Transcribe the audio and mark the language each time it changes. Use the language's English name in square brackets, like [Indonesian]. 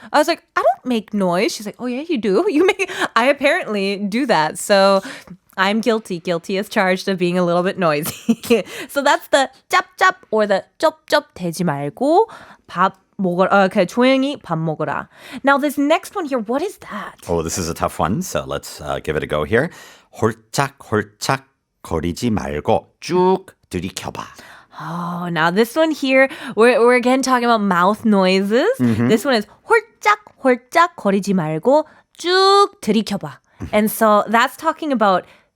[English] I was like, I don't make noise. She's like, oh yeah, you do. I apparently do that. So I'm guilty as charged of being a little bit noisy. So that's the 짭짭 or the [Korean] 쩝쩝대지 말고 밥 먹어라. 조용히 밥 먹어라. [English] Now this next one here, what is that? oh, this is a tough one. So let's give it a go here. [Korean] 홀짝홀짝 거리지 말고 쭉 들이켜봐. [English] Oh, now this one here, we're again talking about mouth noises. This one is [Korean] 홀짝홀짝 거리지 말고 쭉 들이켜봐. [English] And so that's talking about